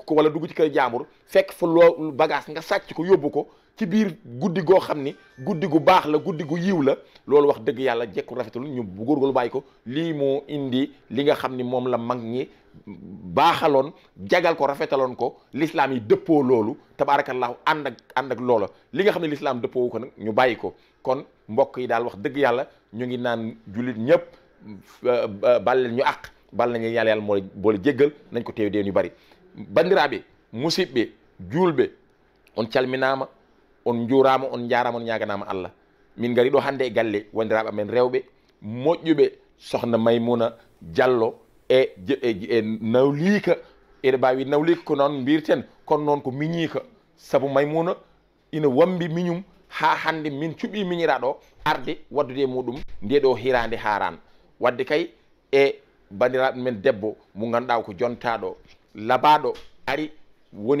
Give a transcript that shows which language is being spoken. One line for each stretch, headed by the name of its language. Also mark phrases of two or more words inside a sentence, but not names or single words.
Wolof: ko wala dugg ci kër jàmbur fekk fa loo bagage nga sàcc ko yóbbu ko ci biir guddi goo xam ni guddi gu baax la guddi gu yiw la loolu wax dëgg yàlla jekku rafetul ñu bu góorgóorlu bàyyi ko lii moo indi li nga xam ni moom la mag ñi baaxaloon jagal ko rafetaloon ko l'islam yi dëppoo loolu tabaarakallahu ànd ak loola li nga xam ne l'islam dëppoo ko nag ñu bàyyi ko kon mbokk yi daal wax dëgg yàlla ñu ngi naan jullit ñëpp bal leen ñu àq bal nañu yàlla moo boole jéggal nañ ko teew dee ñu bari
Fula: bandiraɓe musidɓe julɓe on calminama on juurama on jarama on ñaganama Allah min gari ɗo hannde e galle wondiraɓe amen rewɓe moƴƴuɓe sohna Maymuna Diallo e nawlika eɗe mbawi nawlika ko noon mbirten kono noon ko miñika saabu Maymuna ina wambi miñum ha hande min cuɓi miñiraɗo arde waddude e muɗum nde ɗo hirande haran wadde kay e bandiraɓe men debbo mo ganduɗa ko jontaɗo labaɗo ari woni